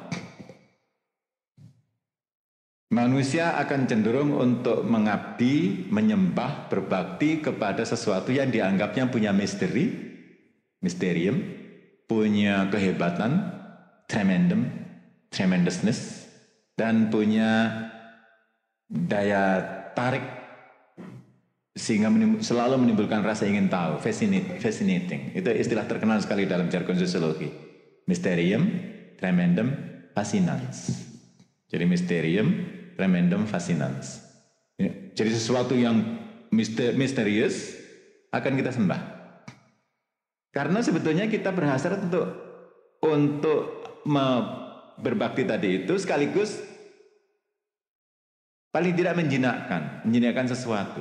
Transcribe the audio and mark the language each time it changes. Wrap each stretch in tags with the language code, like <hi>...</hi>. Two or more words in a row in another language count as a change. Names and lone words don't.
<id>manusia akan cenderung untuk mengabdi, menyembah, berbakti kepada sesuatu yang dianggapnya punya misteri, misterium, punya kehebatan, tremendousness, dan punya daya tarik sehingga selalu menimbulkan rasa ingin tahu, fascinating. Itu istilah terkenal sekali dalam jargon sosiologi.</id> <la>Mysterium, tremendum, fascinans. Jadi mysterium, tremendum, fascinans.</la> <id>Jadi sesuatu yang misterius akan kita sembah. Karena sebetulnya kita berhasrat untuk berbakti tadi itu sekaligus paling tidak menjinakkan sesuatu.</id>